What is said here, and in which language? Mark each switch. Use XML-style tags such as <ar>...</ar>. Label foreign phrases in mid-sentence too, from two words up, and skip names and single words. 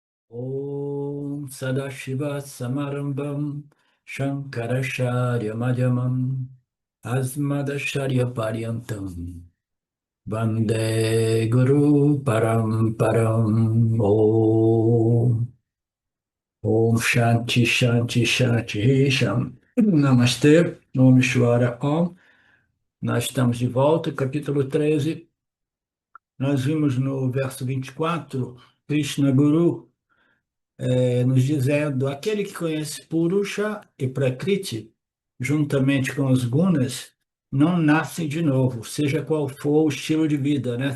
<sa>Om Sadashiva Samarambam Shankaracharya Madhyamam Asmadacharya Paryantam Vande Guru Paramparam Om Shanti Shanti Shanti Sham Namastê, Om Shwara Om.</sa> <pt>Nós estamos de volta, capítulo 13. Nós vimos no verso 24, Krishna Guru nos dizendo: aquele que conhece Purusha e Prakriti, juntamente com os gunas, não nasce de novo, seja qual for o estilo de vida, né?</pt>